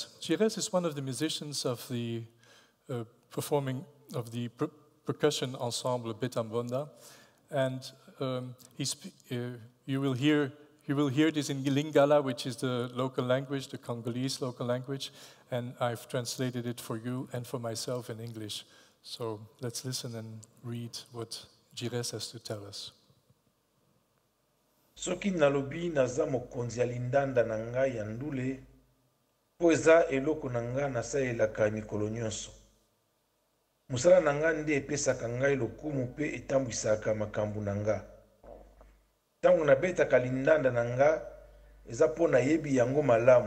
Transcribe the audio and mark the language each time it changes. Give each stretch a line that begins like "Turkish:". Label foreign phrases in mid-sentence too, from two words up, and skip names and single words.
English: Gérès is one of the musicians of the percussion ensemble Betambonda, and you will hear this in Lingala, which is the local language, the Congolese local language, and I've translated it for you and for myself in English. So let's listen and read what Gérès has to tell us.
Lingala: Soki nalobi naza mokonzi ya lindanda na ngai ya ndule, po eza eloko na nga nasalelaka mikolo nyonso. Musala na nga nde epesaka ngai lokumu mpe etambwisaka makambo na nga. Ntango nabetaka lindanda na nga, eza mpo nayebi yango malamu.